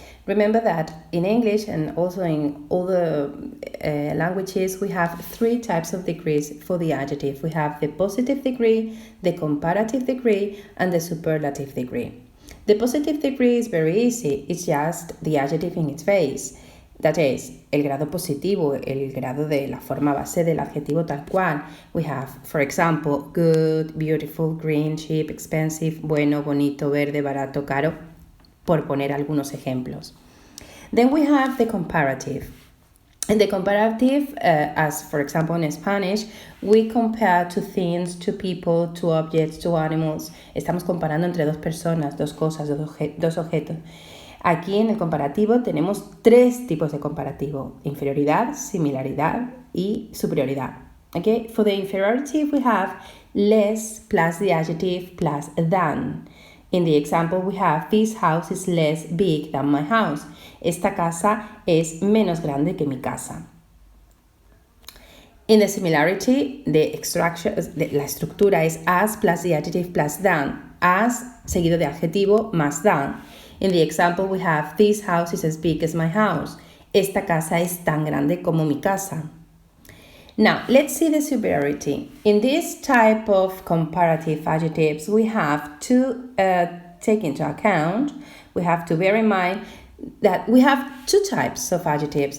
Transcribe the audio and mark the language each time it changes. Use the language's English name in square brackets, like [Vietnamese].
[English] Remember that in English and also in other languages, we have three types of degrees for the adjective. We have the positive degree, the comparative degree, and the superlative degree. The positive degree is very easy. It's just the adjective in its base. [Spanish] That is, el grado positivo, el grado de la forma base del adjetivo tal cual. [English] We have, for example, good, beautiful, green, cheap, expensive, [Spanish] bueno, bonito, verde, barato, caro, por poner algunos ejemplos. [English] Then we have the comparative. In the comparative, as for example in Spanish, we compare to things, to people, to objects, to animals. [Spanish] Estamos comparando entre dos personas, dos cosas, dos objetos. Aquí en el comparativo tenemos tres tipos de comparativo: inferioridad, similaridad y superioridad. [English] Okay? For the inferiority we have less plus the adjective plus than. In the example we have this house is less big than my house. [Spanish] Esta casa es menos grande que mi casa. [English] In the similarity, [Spanish] la estructura es [English] as plus the adjective plus than. [Spanish] As seguido de adjetivo más than. [English] In the example we have this house is as big as my house. [Spanish] Esta casa es tan grande como mi casa. [English] Now, let's see the superiority. In this type of comparative adjectives, we have to take into account, we have to bear in mind that we have two types of adjectives.